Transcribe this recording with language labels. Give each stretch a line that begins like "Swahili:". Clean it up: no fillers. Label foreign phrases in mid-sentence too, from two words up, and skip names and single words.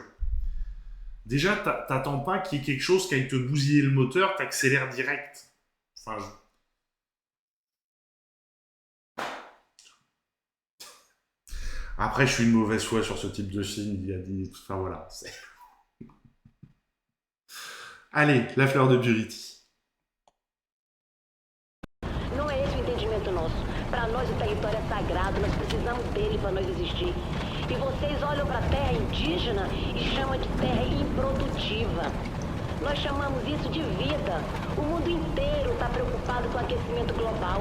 French: Déjà, t'attends pas qu'il y ait quelque chose qui aille te bousiller le moteur, t'accélères direct. Enfin, Après, je suis une mauvaise foi sur ce type de film. Il y a des... Enfin, voilà. Allez, La Fleur de Buriti.
Portuguese: Não é esse o entendimento nosso. Para nós, o território é sagrado, nós precisamos dele para nós existir. E vocês olham para a terra indígena e chamam de terra improdutiva. Nós chamamos isso de vida. O mundo inteiro está preocupado com o aquecimento global.